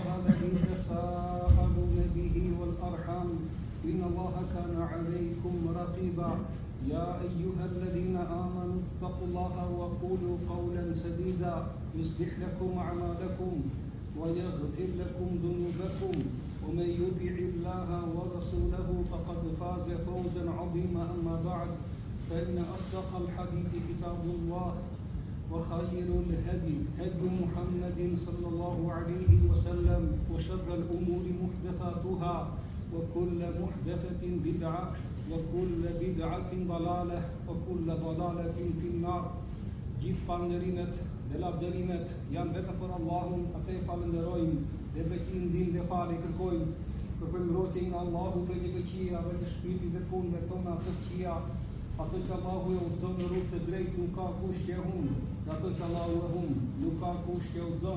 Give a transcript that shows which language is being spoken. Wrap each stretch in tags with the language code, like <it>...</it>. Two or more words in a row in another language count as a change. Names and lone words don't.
<ar>الذي تساءلون به والأرحام إن الله كان عليكم رقيبا يا أيها الذين آمنوا اتقوا الله وقولوا قولا سديدا يصلح لكم أعمالكم ويغفر لكم ذنوبكم ومن يطع الله ورسوله فقد فاز فوزا عظيما أما بعد فإن أصدق الحديث كتاب الله وخير الهدي هدي محمد صلى الله عليه وسلم وشر الأمور محدثاتها وكل محدثة بدعة وكل بدعة ضلالة وكل ضلالة في النار.</ar> <sq>Gjithë falënderimet dhe lavdërimet janë vetëm për Allahun, atë e falenderojmë dhe bekim ndihmë dhe falë kërkojmë. Kërkojmë mbrojtje nga Allahu prej të këqija dhe të shpirtit dhe punëve tona të këqija. Ato që Allahu e udhëzon në rrugë të drejtë nuk ka kush që e humbë, dhe ato që Allahu e humbë nuk ka kush që e udhëzon.</sq>